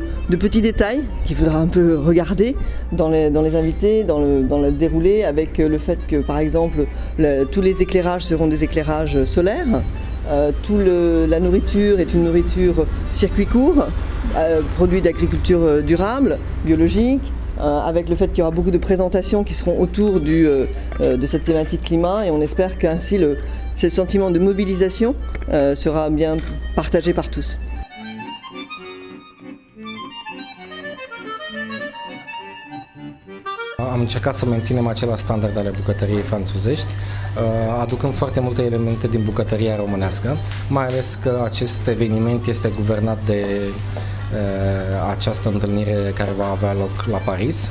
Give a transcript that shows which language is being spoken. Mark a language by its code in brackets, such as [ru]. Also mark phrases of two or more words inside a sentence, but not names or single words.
[fr] petits détails qu'il faudra un peu regarder dans les invités, dans le déroulé, avec le fait que par exemple tous les éclairages seront des éclairages solaires, la nourriture est une nourriture circuit court, produit d'agriculture durable, biologique, avec le fait qu'il y aura beaucoup de présentations qui seront autour de cette thématique climat, et on espère qu'ainsi ce sentiment de mobilisation sera bien partagé par tous. [ro] Am încercat să menținem același standard ale bucătăriei franțuzești, aducând foarte multe elemente din bucătăria românească, mai ales că acest eveniment este guvernat de această întâlnire care va avea loc la Paris.